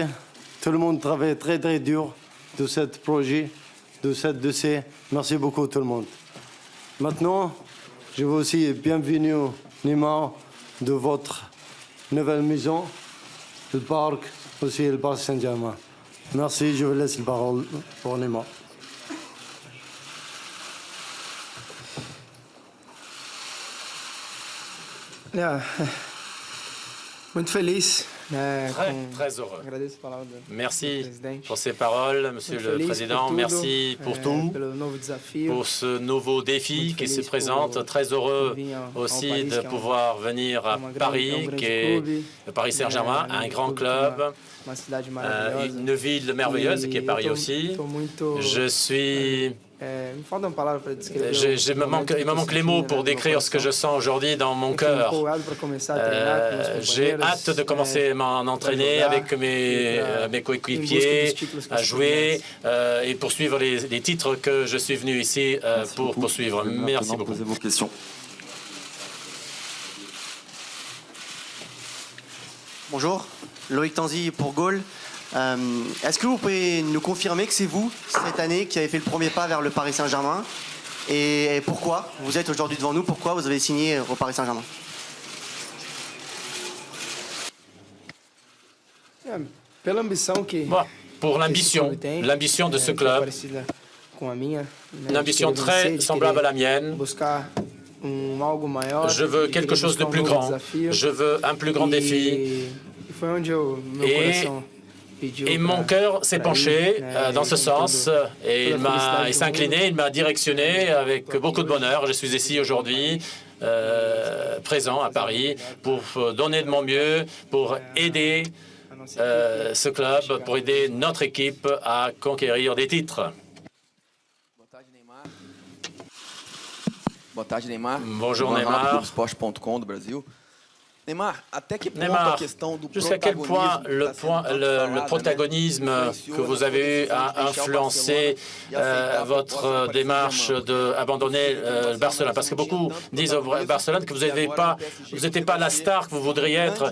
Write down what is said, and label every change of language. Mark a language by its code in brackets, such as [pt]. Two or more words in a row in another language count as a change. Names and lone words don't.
[fr] Tout le monde travaille très dur de ce projet, de ce dossier. Merci beaucoup tout le monde. Maintenant, je veux aussi bienvenue Neymar de votre nouvelle maison, le parc, aussi le parc Saint-Germain. Merci, je vous laisse la parole pour Neymar. [pt] Muito feliz, né, [fr] très heureux. [pt] agradeço a palavra do [fr] Merci [pt] presidente. [fr] pour ces paroles, Monsieur le Président. Merci pour tout, [pt] pelo novo desafio. [fr] pour ce nouveau défi qui se présente. Très heureux aussi de pouvoir venir à Paris, qui est le Paris Saint-Germain, un grand club, [pt] Uma cidade maravilhosa. [fr] une ville merveilleuse qui est Paris aussi. Je suis... [pt] Me faltam palavras para descrever. [fr] il me manque les mots pour décrire ce que je sens aujourd'hui dans mon cœur. J'ai hâte de commencer à m'entraîner avec mes coéquipiers, à jouer et poursuivre les titres que je suis venu ici pour poursuivre. Merci beaucoup. Posez vos questions. Bonjour, Loïc Tanzi pour Gaulle. Est-ce que vous pouvez nous confirmer que c'est vous, cette année, qui avez fait le premier pas vers le Paris Saint-Germain? Et pourquoi vous êtes aujourd'hui devant nous? Pourquoi vous avez signé au Paris Saint-Germain? [pt] Pela ambição que [fr] Pour l'ambition de ce club, [pt] parecida com a minha, [fr] une ambition très semblable à la mienne. [pt] buscar algo maior. [fr] Je veux quelque chose de plus grand. Je veux un plus grand défi. [pt] Foi onde meu coração [fr] Et mon cœur s'est penché dans ce sens et il s'est incliné, il m'a directionné avec beaucoup de bonheur. Je suis ici aujourd'hui, présent à Paris, pour donner de mon mieux, pour aider ce club, pour aider notre équipe à conquérir des titres. [pt] Boa tarde, Neymar. [fr] Bonjour Neymar. [pt] Esporte.com do Brasil. Neymar, [fr] jusqu'à quel point le protagonisme que vous avez eu a influencé votre démarche d'abandonner Barcelone? Parce que beaucoup disent au Barcelone que vous n'étiez pas la star que vous voudriez être.